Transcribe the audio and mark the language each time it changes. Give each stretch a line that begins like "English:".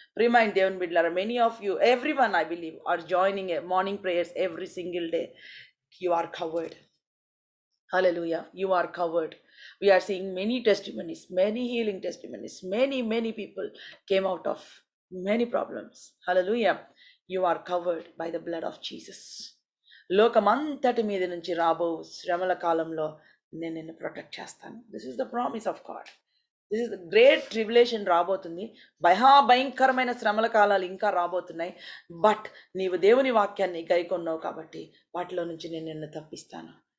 Telugu: ప్రియమైన దేవుని బిడ్డలారా,
English: Many of you, everyone I believe are joining morning prayers every single day. You are covered. Hallelujah. You are covered. We are seeing many testimonies, many healing testimonies. Many people came out of many problems. Hallelujah. You are covered by the blood of Jesus.
Telugu: లోకమంతటి మీద నుంచి రాబో శ్రమల కాలంలో నేను నిన్ను protect చేస్తాను.
English: This is the promise of God. This is the great tribulation రాబోతుంది.
Telugu: భయంకరమైన శ్రమల కాలాలు ఇంకా రాబోతున్నాయి. బట్ నీవు దేవుని వాక్యాన్ని గైకొన్నావు కాబట్టి వాటిలో నుంచి నేను నిన్ను తప్పిస్తాను.